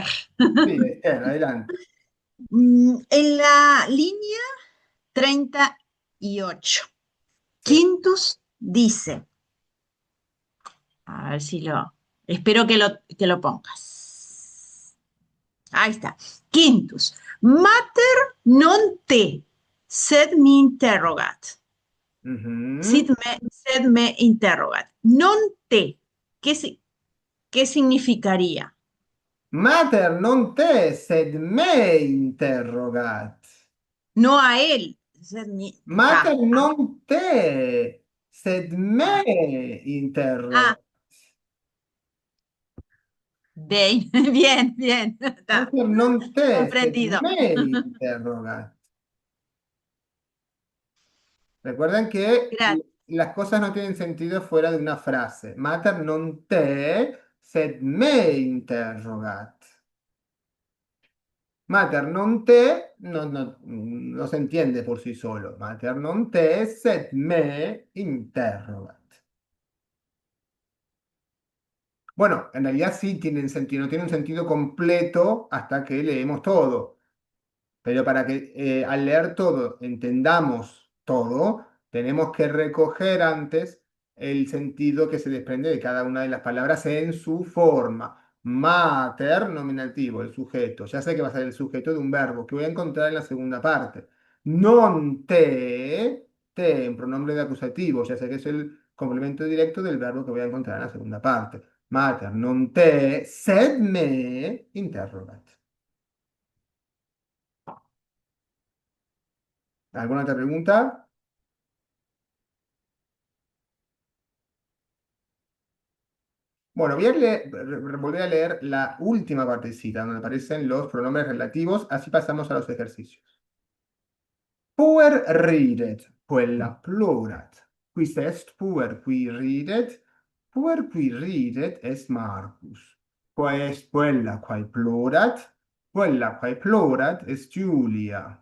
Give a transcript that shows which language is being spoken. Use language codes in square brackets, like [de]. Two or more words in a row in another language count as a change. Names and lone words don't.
[es] Sí, Esther, adelante. En la línea 38, Sí. Quintus dice, a ver si espero que lo pongas. Ahí está. [la] Quintus, mater non te, sed me interrogat. Ujú. Sed me interrogat. Non te, [es] ¿qué significaría? [la] Mater non te, sed me interrogat. [es] No a él, [la] sed me, Mater ah, non te, sed me ah, interrogat. [es] ah, bien, bien, bien. Está [la] Mater non te, sed [es] comprendido. [la] me interrogat. [es] Recuerden que Gracias. las cosas no tienen sentido fuera de una frase. [la] Mater non te, sed me interrogat. Mater non te [es] no se entiende por sí solo. [la] Mater non te, sed me interrogat. [es] Bueno, en realidad sí tienen sentido, no tiene un sentido completo hasta que leemos todo. Pero para que al leer todo entendamos todo, tenemos que recoger antes el sentido que se desprende de cada una de las palabras en su forma. Mater, nominativo, el sujeto. Ya sé que va a ser el sujeto de un verbo que voy a encontrar en la segunda parte. [la] Non te [es] en pronombre de acusativo. Ya sé que es el complemento directo del verbo que voy a encontrar en la segunda parte. [la] Mater, non te, sed me, interrogat. [es] ¿Alguna otra pregunta? Bueno, voy a volver a leer la última partecita donde aparecen los pronombres relativos, así pasamos a los ejercicios. [la] Puer ridet, quella plorat. Quis est puer qui ridet? Puer qui ridet est Marcus. Qua est quella quae plorat? Quella quae plorat est Julia.